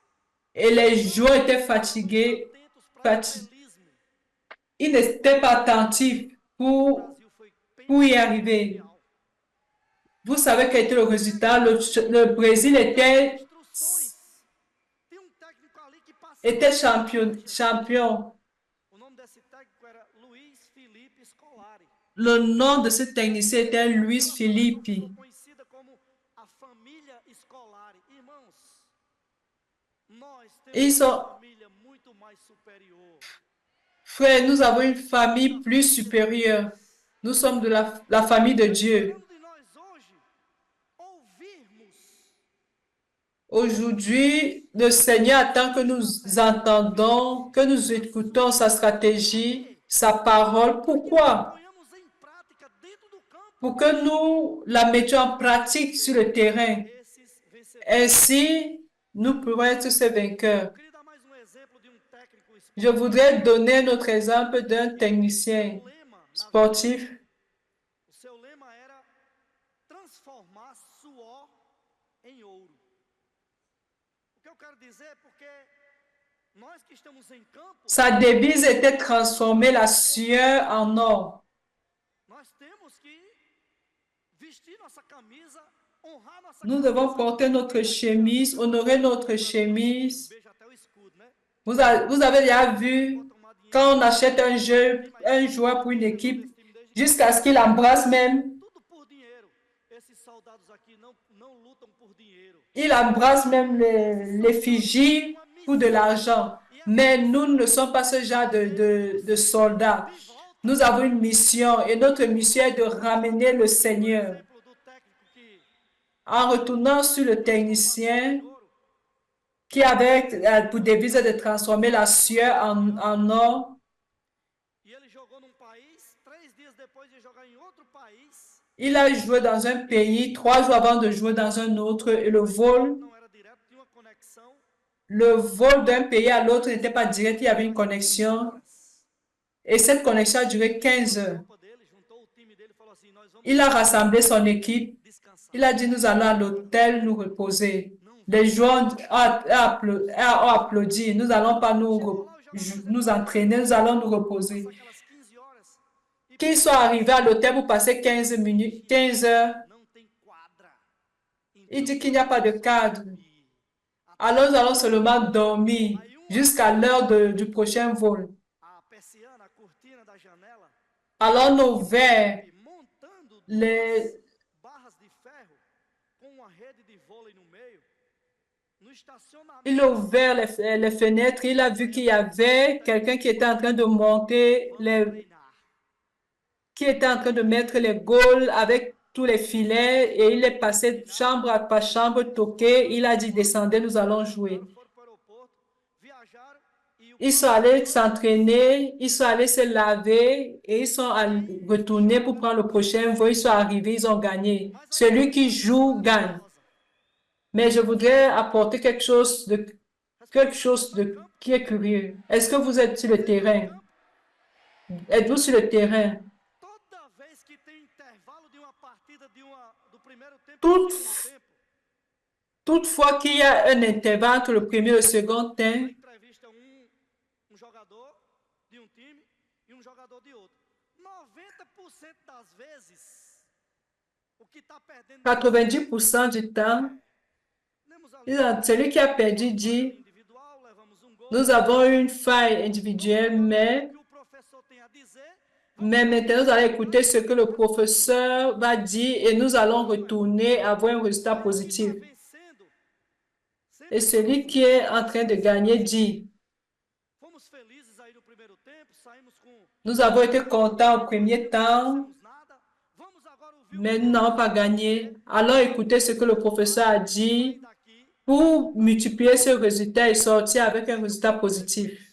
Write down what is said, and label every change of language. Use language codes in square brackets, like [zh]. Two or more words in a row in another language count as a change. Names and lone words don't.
[fr] et les joueurs étaient fatigués. [pt] atentos para o Fati- estrelismo. [fr] Ils n'étaient pas attentifs [pt] O [fr] pour [pt] Brasil foi [fr] y arriver. [pt] mundial. [fr] Vous savez quel était le résultat? Le Brésil était [pt] Instruções. Tem técnico ali que passava. [fr] champion. [pt] O nome desse técnico era Luiz Felipe Scolari. [fr] Le nom de ce technicien était Luis Filippi. [pt] Ficou conhecida como a família Scolari. Irmãos, nós [fr] Ils [pt] temos [fr] sont- [pt] uma família muito mais superior. [fr] Frère, nous avons une famille plus supérieure. Nous sommes de la famille de Dieu. [pt] Esperando de nós hoje ouvirmos [fr] Aujourd'hui, le Seigneur attend que nous entendons, que nous écoutons sa stratégie, sa parole. Pourquoi? [pt] ponhamos em prática dentro do campo [fr] Pour que nous la mettions en pratique sur le terrain. [pt] esses vencedores. [fr] Ainsi, nous pourrons être ces vainqueurs. [pt] Eu queria dar mais exemplo de técnico [fr] Je voudrais donner notre exemple d'un technicien [pt] O lema, [fr] sportif. [pt] o seu lema era transformar suor em ouro. O que eu quero dizer é porque nós que estamos em campo, [fr] Sa devise était transformer la sueur en or. [pt] nós temos que vestir nossa camisa, honrar nossa [fr] Nous [pt] camisa. [fr] devons porter notre chemise, honorer notre chemise. [pt] Beija até o escudo, né? [fr] Vous avez déjà vu [pt] Bota uma dinheiro, [fr] quand on achète un joueur pour une équipe, jusqu'à ce qu'il embrasse même, [pt] tudo por dinheiro. Esses soldados aqui não lutam por dinheiro. [fr] il embrasse même l'effigie pour de l'argent. Mais nous ne sommes pas ce genre de soldats. Nous avons une mission et notre mission est de ramener le Seigneur. [pt] Exemplo do técnico que [fr] En retournant sur le technicien [pt] ouro, [fr] qui avait pour devise de transformer la sueur en or, [pt] e ele jogou num país, 3 dias depois de jogar em outro país, [fr] il a joué dans un pays 3 jours avant de jouer dans un autre et le vol [pt] não era direto, tinha uma conexão. [fr] d'un pays à l'autre n'était pas direct, il y avait une connexion et cette connexion a duré 15 heures. [pt] Copa dele, juntou o time dele e falou assim: nós vamos [fr] Il a rassemblé son équipe, [pt] descansar. [fr] il a dit nous allons à l'hôtel nous reposer. Les joueurs ont applaudi, nous n'allons pas nous entraîner, nous allons nous reposer. [pt] Aquelas 15 horas e [fr] Qu'ils soient arrivés à l'hôtel pour passer 15 minutes, 15 heures, [pt] não tem quadra. [fr] il dit qu'il n'y a pas de cadre. Alors nous allons seulement dormir jusqu'à l'heure du prochain vol. [pt] A persiana, a cortina da janela, [fr] Alors nos verres, [pt] e montando [fr] les, [pt] barras de ferro com uma rede de vôlei no meio, no estacionamento. [fr] il a ouvert les fenêtres, il a vu qu'il y avait quelqu'un qui était en train de monter [pt] Treinar. [fr] qui était en train de mettre les gaules avec tous les filets et il est passé chambre par chambre, toqué. Il a dit descendez, nous allons jouer. [pt] Foram para o aeroporto, viajaram e o [fr] Ils sont allés s'entraîner, ils sont allés se laver et ils sont retournés pour prendre le prochain vol. Ils sont arrivés, ils ont gagné. Celui qui joue gagne. Mais je voudrais apporter quelque chose qui est curieux. Est-ce que vous êtes sur le terrain? Êtes-vous sur le terrain? [pt] toda vez que tem intervalo de uma partida do primeiro tempo [fr] Tout- [pt] e do segundo tempo, [fr] Toutefois qu'il y a un intervalle entre le premier et le second temps, [pt] entrevista jogador de time e jogador de outro. 90% das vezes, o que está perdendo [fr] 90% du temps, [pt] temos ali [fr] celui qui a perdu dit, [pt] individual, levamos gol. [fr] nous avons une faille individuelle, [pt] O que o professor tem a dizer, [fr] mais maintenant nous allons écouter ce que le professeur va dire et nous allons retourner avoir un résultat positif. [pt] vencendo. [fr] Et celui qui est en train de gagner dit, [pt] Foi felizes aí no primeiro tempo, saímos com [fr] Nous avons été contents au premier temps, [pt] não nada. Vamos agora ouvir o [fr] mais nous n'avons pas gagné. Alors écoutez ce que le professeur a dit [pt] daqui [fr] pour multiplier ce résultat et sortir avec un résultat positif.